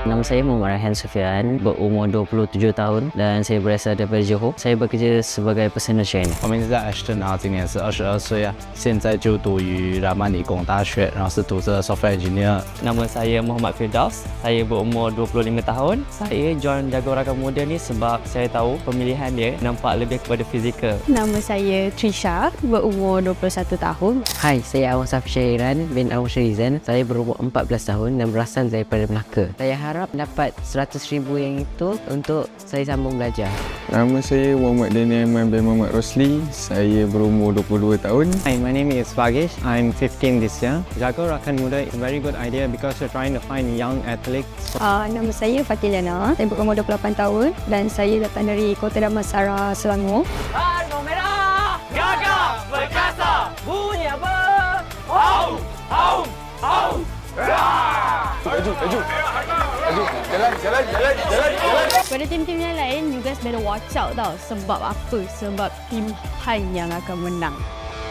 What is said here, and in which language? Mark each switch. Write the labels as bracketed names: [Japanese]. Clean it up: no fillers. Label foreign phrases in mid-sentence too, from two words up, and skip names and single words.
[Malay] Saya Muhammad Raihan Sufian, berumur 27 tahun dan saya berasal daripada Johor. Saya bekerja sebagai [English] personal trainer. [Chinese] 我名字叫 Ashton， 然后今年是22岁啊，现在就读于拉曼理工大学，然后是读着 [English] software engineer。 [Malay] Nama saya Muhammad Firdaus. Saya berumur 25 tahun. Saya join jaga olahraga muda ni sebab saya tahu pemilihan dia nampak lebih kepada fizikal. Nama saya Trisha, berumur 21 tahun. Hai, saya Awang Safi Syairan bin Awang Syarizan. Saya berumur 14 tahun dan berasal daripada Melaka. Saya harap dapat 100,000 yang itu untuk saya sambung belajar. Nama saya Muhammad Daniel Aiman bin Muhammad Rosli. Saya berumur 22 tahun. [English] Hi, my name is Vagesh. I'm 15 this year. Jaga Rakan Muda is a very good idea because we're trying to find young athletes. [Malay] Nama saya Fatiliana. Saya berumur 28 tahun dan saya datang dari Kota Damansara, Selangor. Kartu merah, gagah perkasa, bunyi apa? Haum, haum, haum. Laju. Jalan. Pada tim-tim yang lain, [English] you guys better watch out [Malay] tau. Sebab apa? Sebab tim Han yang akan menang.